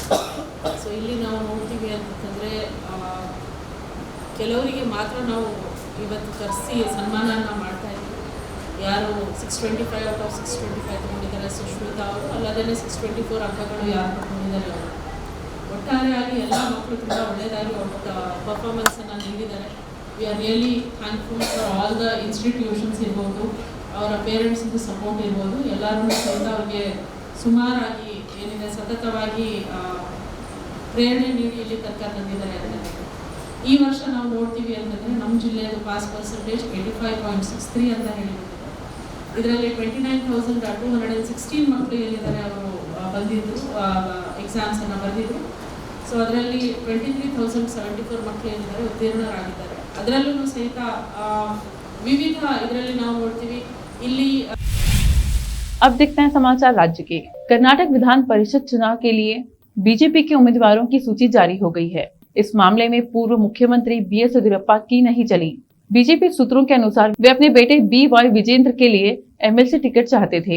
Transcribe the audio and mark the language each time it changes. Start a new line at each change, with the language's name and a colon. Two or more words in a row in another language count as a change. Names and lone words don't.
Kannada: ಸೊ ಇಲ್ಲಿ ನಾವು ನೋಡ್ತೀವಿ ಅಂತಂದರೆ ಕೆಲವರಿಗೆ ಮಾತ್ರ ನಾವು ಇವತ್ತು ಕರೆಸಿ ಸನ್ಮಾನನ ಮಾಡ್ತಾ ಇದ್ದೀವಿ. ಯಾರು 625
English: out of
Kannada: 625 ತೊಗೊಂಡಿದ್ದಾರೆ ಸುಶ್ಮಿತಾ ಅವರು, ಅಲ್ಲದೇ 624 ಅಂಕಗಳು ಯಾರು ತಗೊಂಡಿದ್ದಾರೆ ಅವರು. ಒಟ್ಟಾರೆಯಾಗಿ ಎಲ್ಲ ಮಕ್ಕಳು ತುಂಬ ಒಳ್ಳೆಯದಾಗಿ ಪರ್ಫಾರ್ಮೆನ್ಸನ್ನು ನೀಡಿದ್ದಾರೆ.
English: We are really thankful for all the institutions
Kannada: ಇರ್ಬೋದು, ಅವರ ಪೇರೆಂಟ್ಸಿಂದು ಸಪೋರ್ಟ್ ಇರ್ಬೋದು, ಎಲ್ಲರೂ ಸಹಿತ ಅವ್ರಿಗೆ ಸುಮಾರಾಗಿ ಏನಿದೆ ಸತತವಾಗಿ ಪ್ರೇರಣೆ ನೀಡಿ ಇಲ್ಲಿ ತನಕ ತಂದಿದ್ದಾರೆ ಅಂತ. ಈ ವರ್ಷ ನಾವು ನೋಡ್ತೀವಿ ಅಂತಂದರೆ ನಮ್ಮ ಜಿಲ್ಲೆಯದು
English: pass percentage
Kannada: 85.63 ಅಂತ ಹೇಳಿದ್ದಾರೆ. ಇದರಲ್ಲಿ 29,216 ಮಕ್ಕಳು ಏನಿದ್ದಾರೆ ಅವರು ಬಂದಿದ್ದು ಎಕ್ಸಾಮ್ಸನ್ನು ಬರೆದಿದ್ರು. ಸೊ ಅದರಲ್ಲಿ 23,074 ಮಕ್ಕಳು ಏನಿದ್ದಾರೆ ಉತ್ತೀರ್ಣರಾಗಿದ್ದಾರೆ. ಅದರಲ್ಲೂ ಸಹಿತ ವಿವಿಧ ಇದರಲ್ಲಿ ನಾವು ನೋಡ್ತೀವಿ ಇಲ್ಲಿ.
Hindi: अब देखते हैं समाचार राज्य के। कर्नाटक विधान परिषद चुनाव के लिए बीजेपी के उम्मीदवारों की सूची जारी हो गई है। इस मामले में पूर्व मुख्यमंत्री BS येदियुरप्पा की नहीं चली। बीजेपी सूत्रों के अनुसार वे अपने बेटे BY विजेंद्र के लिए MLC टिकट चाहते थे।